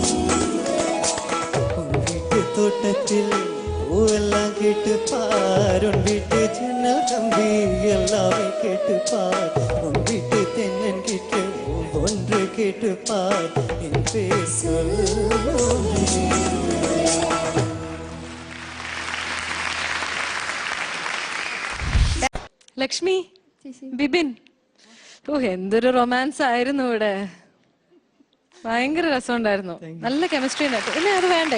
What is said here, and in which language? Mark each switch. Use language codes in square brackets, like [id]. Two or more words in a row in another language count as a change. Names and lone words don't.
[ta] உன் வீட்டு தோட்டத்தில் பூவெல்லாம் கேட்டு பார், உன் வீட்டு ஜன்னல் கம்பி எல்லாமே கேட்டு பார், உன் வீட்டு தென்னன் கிற்று ஒன்று கேட்டு பார் என் பேர் சொல்லுமே. [ml] ലക്ഷ്മി, ബിബിൻ, ഓ എന്തൊരു റൊമാൻസ് ആയിരുന്നു ഇവിടെ. ഭയങ്കര രസമുണ്ടായിരുന്നു. നല്ല കെമിസ്ട്രി ഉണ്ടായിരുന്നു. അല്ലേ, അത് വേണ്ടേ?